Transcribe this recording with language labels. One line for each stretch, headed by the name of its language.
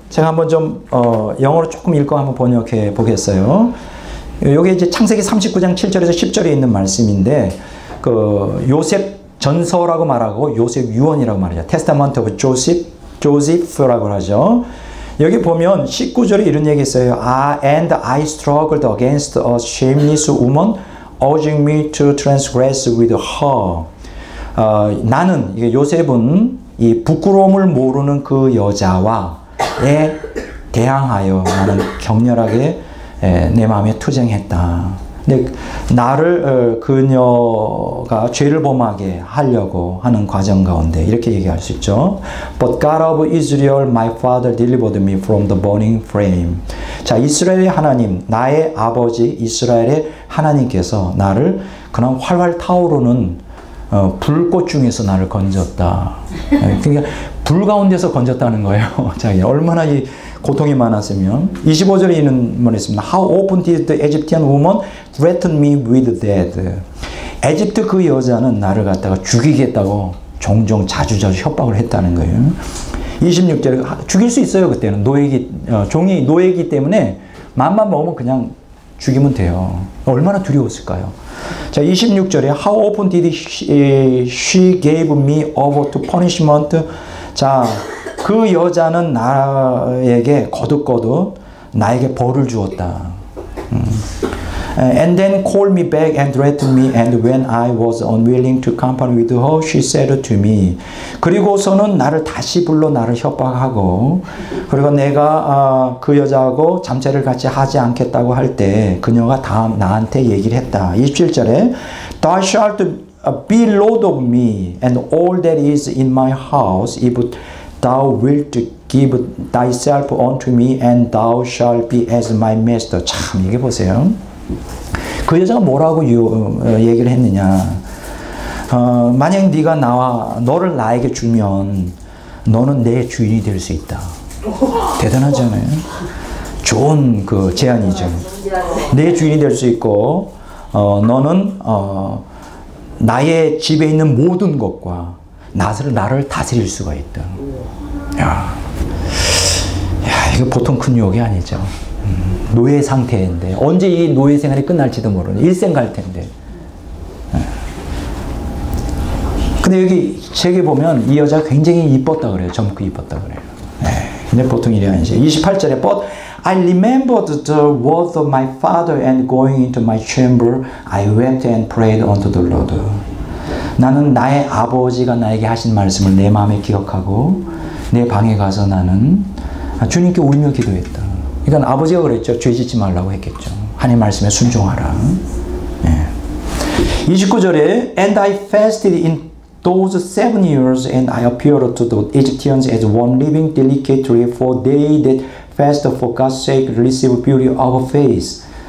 Korean: 제가 한번 좀 영어로 조금 읽고 한번 번역해 보겠어요. 요게 이제 창세기 39장 7절에서 10절에 있는 말씀인데, 그 요셉 전서라고 말하고 요셉 유언이라고 말하죠. 테스타먼트 오브 조셉라고 하죠. 여기 보면 19절에 이런 얘기 있어요.
English: And I struggled against a shameless woman, urging me to transgress with her.
Korean: 나는, 이게 요셉은 이 부끄러움을 모르는 그 여자와에 대항하여 나는 격렬하게 내 마음에 투쟁했다. 근데 나를 그녀가 죄를 범하게 하려고 하는 과정 가운데 이렇게 얘기할 수 있죠.
English: But God of Israel, my father, delivered me from the burning flame.
Korean: 자, 이스라엘의 하나님, 나의 아버지 이스라엘의 하나님께서 나를 그런 활활 타오르는 불꽃 중에서 나를 건졌다. 그러니까 불 가운데서 건졌다는 거예요. 자, 얼마나 이 고통이 많았으면. 25절에 이런 말이 있습니다.
English: How often did the Egyptian woman threaten me with death?
Korean: 에집트 그 여자는 나를 갖다가 죽이겠다고 종종 자주자주 협박을 했다는 거예요. 26절에 죽일 수 있어요. 그때는 종이 노예이기 때문에 맘만 먹으면 그냥 죽이면 돼요. 얼마나 두려웠을까요? 자, 26절에
English: How often did she gave me over to punishment?
Korean: 자, 그 여자는 나에게 거듭거듭 나에게 벌을 주었다.
English: And then called me back and threatened me, and when I was unwilling to company with her, she said to me.
Korean: 그리고서는 나를 다시 불러 나를 협박하고, 그리고 내가 그 여자하고 잠자리를 같이 하지 않겠다고 할 때 그녀가 나한테 얘기를 했다. 27절에
English: Thou shalt be lord of me, and all that is in my house, if thou wilt give thyself unto me, and thou shalt be as my master.
Korean: 참, 이게 보세요. 그 여자가 뭐라고 얘기를 했느냐. 만약 네가 너를 나에게 주면 너는 내 주인이 될 수 있다. 대단하잖아요. 좋은 그 제안이죠. 내 주인이 될 수 있고, 너는 나의 집에 있는 모든 것과 나를 다스릴 수가 있다. 야, 이거 보통 큰 유혹이 아니죠. 노예 상태인데 언제 이 노예 생활이 끝날지도 모르는 일생 갈 텐데. 근데 여기 책에 보면 이 여자가 굉장히 이뻤다 그래요. 젊고 이뻤다 그래요. 근데 보통 일이 아니죠. 28절에
English: But I remembered the words of my father, and going into my chamber I wept and prayed unto the Lord.
Korean: 나는 나의 아버지가 나에게 하신 말씀을 내 마음에 기억하고 내 방에 가서 나는 주님께 울며 기도했다. 그러니까 아버지가 그랬죠. 죄 짓지 말라고 했겠죠. 하나님 말씀에 순종하라. 29절에
English: And I fasted in those 7 years, and I appeared to the Egyptians as one living delicately, for they that fast for God's sake receive beauty of face.